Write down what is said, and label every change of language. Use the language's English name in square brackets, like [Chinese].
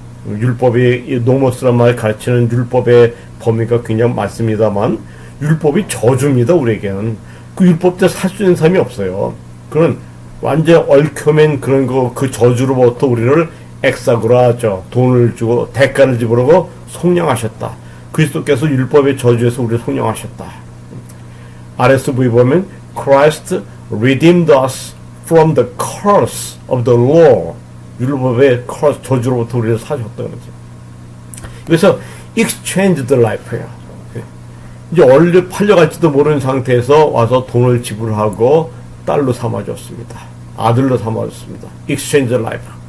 [Korean] 율법이 노머스란 말 가르치는 율법의 범위가 굉장히 많습니다만 율법이 저주입니다. 우리에게는 그 율법대로 살 수 있는 사람이 없어요. 그런 완전 얽혀맨 그런 거 그 저주로부터 우리를 엑사고라죠. 돈을 주고 대가를 지불하고 속량하셨다. 그리스도께서 율법의 저주에서 우리를 속량하셨다. RSV 보면 [English] Christ redeemed us from the curse of the law. [Korean] 율법의 curse, 저주로부터 우리를 사셨다는 거죠. 그래서 exchanged life예요. 이제 얼른 팔려갈지도 모르는 상태에서 와서 돈을 지불하고 딸로 삼아줬습니다. 아들로 삼아줬습니다. exchange life.